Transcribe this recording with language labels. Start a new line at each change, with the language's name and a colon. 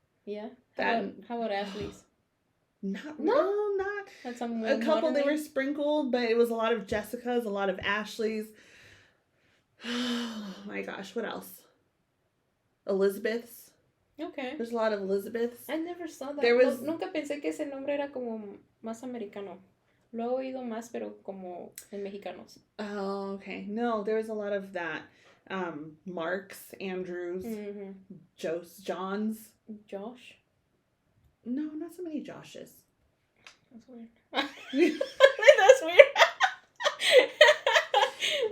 English: Yeah. How about Ashley's? Not. That's a couple. They were sprinkled, but it was a lot of Jessicas, a lot of Ashleys. Oh my gosh, what else? Elizabeth's. Okay. There's a lot of Elizabeths. I never saw that.
Spanish: Nunca pensé que ese nombre era como más americano. Lo he oído más, pero como en mexicanos.
English: Oh, okay. No, there was a lot of that. Marks, Andrews, Johns. Josh? No, not so many Joshes. That's weird. That's weird.